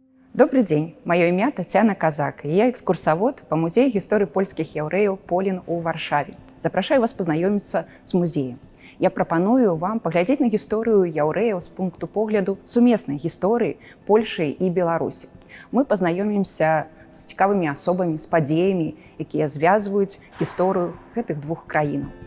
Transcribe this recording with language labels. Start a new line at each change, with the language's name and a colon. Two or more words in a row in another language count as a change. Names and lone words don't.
Russian: Добрый день, мое имя Татьяна Казак, и я экскурсовод по Музею
Belarusian: гісторыі польскіх яўрэяў Полін у Варшаве. Запрашаю вас пазнаёміцца з музеем. Я прапаную вам паглядзець на гісторыю яўрэяў з пункту погляду сумеснай гісторыі Польшы і Беларусі. Мы пазнаёмімся з цікавымі асобамі, з падзеямі, якія звязваюць гісторыю гэтых двух краінаў.